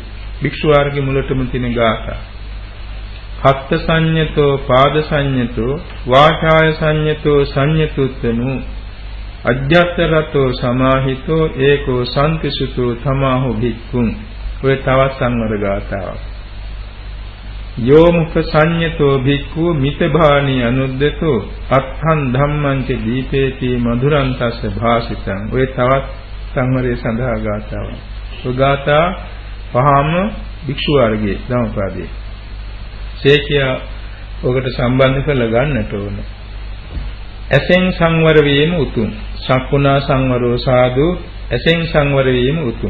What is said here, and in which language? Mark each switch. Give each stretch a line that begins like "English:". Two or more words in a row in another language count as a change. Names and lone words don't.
Sinhala: භික්ෂු වර්ගයේ මුලටම තියෙන ගාථා.
Pali: හත්ත සංඤතෝ පාද සංඤතෝ වාචාය සංඤතෝ සංඤතුත්තනු අජ්ජත්තරතෝ සමාහිතෝ ඒකෝ සම්තිසුතෝ තමාහු භික්ඛුන්.
Sinhala: ඔය තවත් සංවර ගාථාවක්.
Pali: යෝ මුඛ සංඤතෝ භික්ඛු මිතභානී අනුද්දතෝ අත්ථං ධම්මං ච දීපේති මధుරං තස්ස භාසිතං.
Sinhala: ඔය තවත් සංවරයේ සඳහා ගාථාවක්. ඔය ගාථා පහම භික්ෂු වර්ගයේ ධම්මපදයේ. සේඛයා ඔකට සම්බන්ධ කරලා ගන්නට ඕන. ඇසෙන් සංවර වීම උතුම්.
Pali: සක්කුණා සංවරෝ සාදු
Sinhala: ඇසෙන් සංවර වීම උතුම්.